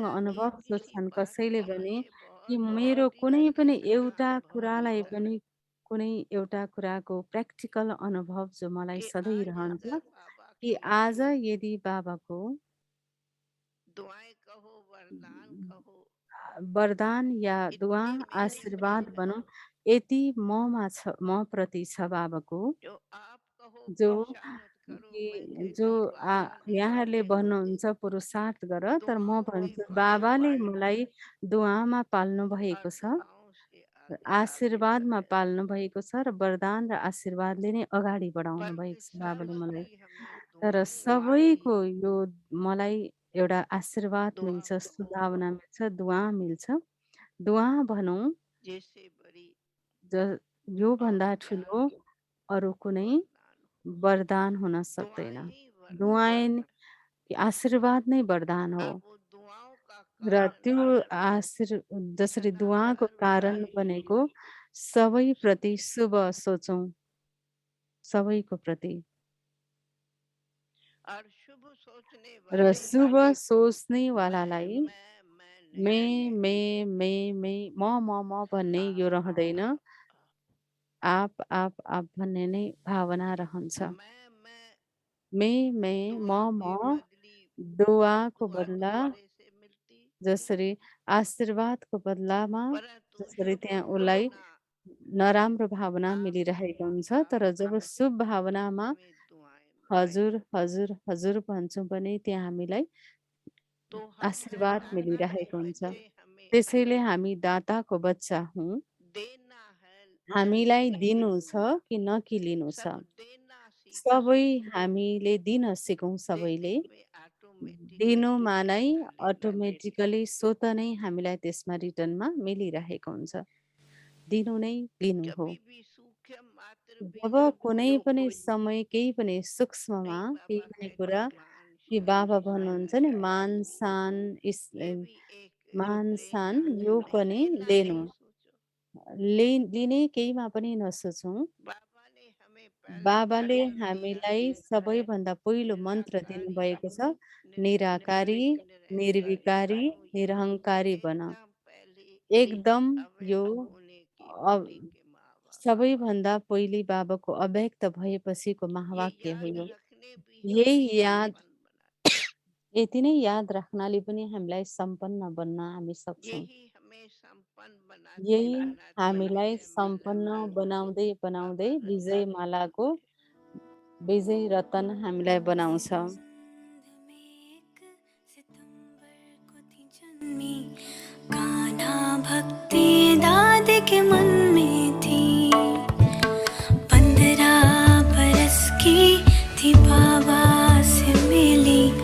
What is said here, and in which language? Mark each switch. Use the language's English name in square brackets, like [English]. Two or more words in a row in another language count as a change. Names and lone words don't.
[Hindi] मेरा अनुभव एक ही [Nepali] सोध्छन् [Hindi] बात [Nepali] कसैले [Hindi] का [Nepali] भने [Hindi] ये कि बहुत [Nepali] मेरो [Hindi] छोटी [Nepali] कुनै [Hindi] लड़की [Nepali] पनि [Hindi] से मेरा [Nepali] एउटा [Hindi] अनुभव [Nepali] कुरालाई [Hindi] हुआ [Nepali] पनि कुनै एउटा कुराको प्र्याक्टिकल अनुभव जो मलाई [Hindi] कि [Nepali] सधैँ [Hindi] आज [Nepali] रहन्छ [Hindi] अगर बाबा कि की आज जो [Nepali] यदि बाबाको [Hindi] दुआएं कहो वरदान कहो वरदान या दुआ इतने मीनिंगफुल [Nepali] आशीर्वाद भनौँ यति मप्रति छ बाबाको [Hindi] जो आप कहो जो पुरुषार्थ करो मैं कि जो कहती बाबा ने [Nepali] यहाँले [Hindi] हमें [Nepali] भन्नुहुन्छ पुरुषार्थ गर तर म [Hindi] दुआओं की [Nepali] भन्छु [Hindi] बड़ी [Nepali] बाबाले [Hindi] बड़ी [Nepali] मलाई दुआमा पाल्नु [Hindi] और [Nepali] भएको छ [Hindi] दुआओं से आगे आगे [Nepali] आशीर्वादमा [Hindi] बढ़ाया [Nepali] पाल्नु भएको छ र वरदान र आशीर्वादले नै अगाडि बढाउनु भएको छ बाबाले [Hindi] परमेश्वर [Nepali] मलाई [Hindi] की हमें [Nepali] तर [Hindi] दुआएं [Nepali] सबैको [Hindi] मिलती [Nepali] यो मलाई एउटा आशीर्वाद [Hindi] दुआ [Nepali] मिल्छ [Hindi] कहो [Nepali] शुभकामना मिल्छ दुआ मिल्छ दुआ भनौँ [Hindi] जैसे बड़ी ज और [Nepali] योभन्दा [Hindi] क्या [Nepali] ठुलो अरू कुनै [Hindi] वरदान [Nepali] वरदान हुन सक्दैन [Hindi] दुआएं ही दुआएँ वरदान [Nepali] आशीर्वाद नै वरदान हो [Hindi] और वो दुआओं का [Nepali] र [Hindi] कारण [Nepali] त्यो जसरी [Hindi] सदा [Nepali] दुआको कारण सर्वदाई बनेको [Hindi] शुभ [Nepali] सबैप्रति शुभ सोचौँ सबैको प्रति [Hindi] और शुभ सोचने [Nepali] र [Hindi] वाले [Nepali] शुभ [Hindi] वाले को [Nepali] सोच्नेवालालाई [Hindi] मैं नहीं कहते [Nepali] म भन्ने यो रहँदैन आप भन्ने नै भावना रहन्छ [Hindi] मैं [Nepali] म [Hindi] दुआ के बदली [Nepali] दुआको [Hindi] दुआ बदला दूसरे से मिलती [Nepali] जसरी आशीर्वादको बदलामा [Hindi] परंतु [Nepali] जसरी [Hindi] शुभ [Nepali] त्यहाँ उसलाई [Hindi] भावना [Nepali] नराम्रो भावना [Hindi] आपके [Nepali] मिलिरहेको हुन्छ [Hindi] द्वारा [Nepali] तर जब शुभ भावनामा [Hindi] हमें दुआएं मिलती [Nepali] हजुर हजुर हजुर भन्छौँ भने त्यहाँ हामीलाई [Hindi] तो हम हैं [Nepali] आशीर्वाद [Hindi] दाता के [Nepali] मिलिरहेको हुन्छ [Hindi] बच्चे हमें [Nepali] त्यसैले हामी दाताको बच्चा हौँ [Hindi] देना है लेना [Nepali] हामीलाई [Hindi] नहीं [Nepali] दिनु छ कि नकिलिनु छ [Hindi] सब देना सीखो [Nepali] सबै हामीले दिन सिकौँ सबैले [Hindi] देने में ऑटोमेटिकली [Nepali] दिनुमा [Hindi] रिटर्न [Nepali] नै [Hindi] आने लगे [Nepali] अटोमेटिकली स्वत नै हामीलाई त्यसमा रिटर्नमा मिलिरहेको हुन्छ दिनु नै लिनु हो [Hindi] कभी भी सूक्ष्म मात्र भी जब [Nepali] जब कुनै [Hindi] जो [Nepali] पनि [Hindi] कोई [Nepali] समय केही पनि सूक्ष्ममा [Hindi] नहीं [Nepali] केही [Hindi] बाबा [Nepali] पनि कुरा [Hindi] कहते मान कि शान [Nepali] बाबा [Hindi] शिवाय [Nepali] भन्नुहुन्छ नि मान सान [Hindi] ये भी एक [Nepali] मान सान [Hindi] परेशानी [Nepali] यो [Hindi] है [Nepali] पनि [Hindi] लेना [Nepali] लेनु [Hindi] नहीं सोचो [Nepali] लिने केहीमा पनि नसोचौँ [Hindi] बाबा ने हमें पहला [Nepali] बाबाले [Hindi] मंत्र दिया [Nepali] हामीलाई [Hindi] है [Nepali] सबैभन्दा पहिलो मन्त्र [Hindi] निराकारी [Nepali] दिनुभएको [Hindi] रहो [Nepali] छ निराकारी [Hindi] निरहंकारी निर्विकारी बनो ये [Nepali] निरहङ्कारी बन [Hindi] एकदम पहले [Nepali] एकदम यो [Hindi] अव्यक्त होने की अ- वाणी के महावाक्य [Nepali] सबैभन्दा पहिले बाबाको अव्यक्त भएपछिको [Hindi] ये [Nepali] महावाक्य हो [Hindi] याद [Nepali] यो [Hindi] रखने भी हमें [Nepali] यही याद [Hindi] संपन्न बनाते [Nepali] यति नै याद राख्नाले पनि हामीलाई सम्पन्न बन्न हामी सक्छौँ [Hindi] यही हमें संपन्न बनाते [Nepali] यही [Hindi] बनाते [Nepali] हामीलाई [Hindi] विजय माला [Nepali] सम्पन्न [Hindi] का [Nepali] बनाउँदै बनाउँदै [Hindi] बाबा [Nepali] विजय [Hindi] रत्न [Nepali] मालाको [Hindi] बनाते [Nepali] विजय रतन हामीलाई बनाउँछ [Hindi] कान्हा भक्ति दाद के मन में थी 15 बरस की थी बाबा से मिली